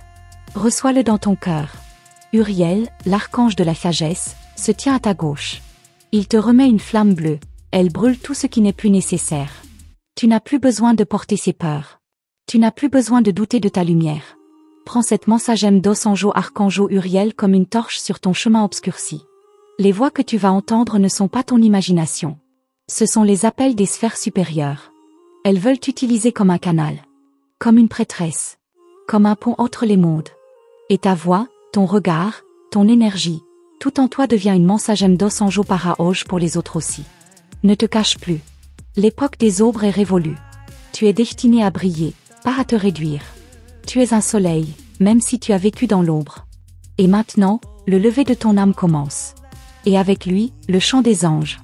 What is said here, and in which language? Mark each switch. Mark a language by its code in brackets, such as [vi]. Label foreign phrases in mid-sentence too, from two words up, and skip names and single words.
[fr] Reçois-le dans ton cœur. Uriel, l'archange de la sagesse, se tient à ta gauche. Il te remet une flamme bleue, elle brûle tout ce qui n'est plus nécessaire. Tu n'as plus besoin de porter ses peurs. Tu n'as plus besoin de douter de ta lumière. Prends cette [pt] mensagem dos anjo [fr] archangeau Uriel comme une torche sur ton chemin obscurci. Les voix que tu vas entendre ne sont pas ton imagination. Ce sont les appels des sphères supérieures. Elles veulent t'utiliser comme un canal. Comme une prêtresse. Comme un pont entre les mondes. Et ta voix, ton regard, ton énergie, tout en toi devient une [pt] mensagem dos anjo para hoje [fr] pour les autres aussi. Ne te cache plus. L'époque des aubes est révolue. Tu es destiné à briller, pas à te réduire. Tu es un soleil, même si tu as vécu dans l'ombre. Et maintenant, le lever de ton âme commence. Et avec lui, le chant des anges.